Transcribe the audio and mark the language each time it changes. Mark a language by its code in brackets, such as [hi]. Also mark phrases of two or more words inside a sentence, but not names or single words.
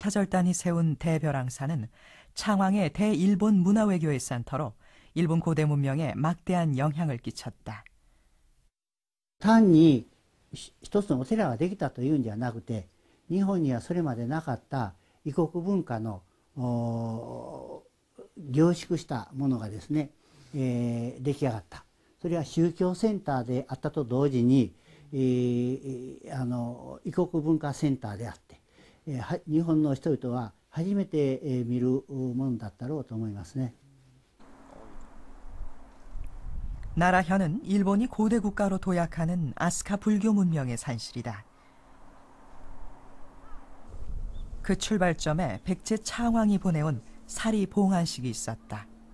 [ko] 스타절단이 세운 대별항사는 창왕의 대일본 문화외교의 센터로 일본 고대 문명에 막대한 영향을 끼쳤다. [ja] 単に一つのお寺ができたというんじゃなくて、日本にはそれまでなかった異国文化の凝縮したものがですね、出来上がった。それは宗教センターであったと同時に、異国文化センターであって、日本の人々は初めて見るものだったろうと思いますね。 [ko] 나라현은 일본이 고대 국가로 도약하는 아스카 불교 문명의 산실이다. 그 출발점에 백제 창왕이 보내온 사리 봉안식이 있었다.